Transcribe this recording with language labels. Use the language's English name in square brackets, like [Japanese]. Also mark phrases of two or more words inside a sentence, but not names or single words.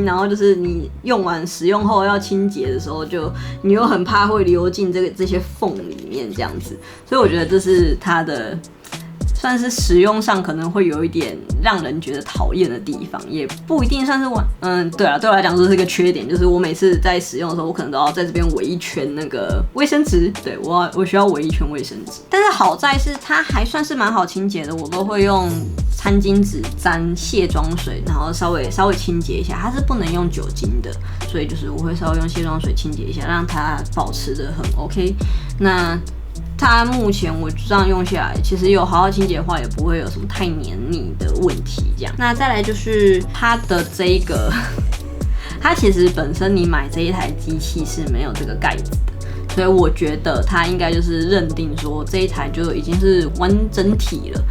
[Chinese] 然後就是你使用後要清潔的時候，你又很怕會流進這些縫裡面這樣子，所以我覺得這是它的。算是使用上可能會有一點讓人覺得討厭的地方，也不一定算是對啊，對我來講這是一個缺點，就是我每次在使用的時候，我可能都要在這邊圍一圈那個衛生紙，對，我需要圍一圈衛生紙。但是好在是它還算是蠻好清潔的，我都會用餐巾紙沾卸妝水，然後稍微清潔一下，它是不能用酒精的，所以就是我會稍微用卸妝水清潔一下，讓它保持得很 OK。那它目前我這樣用下來，其實有好好清潔的話，也不會有什麼太黏膩的問題。這樣，那再來就是它的這個，它其實本身你買這一台機器是沒有這個蓋子的，所以我覺得它應該就是認定說這一台就已經是完整體了。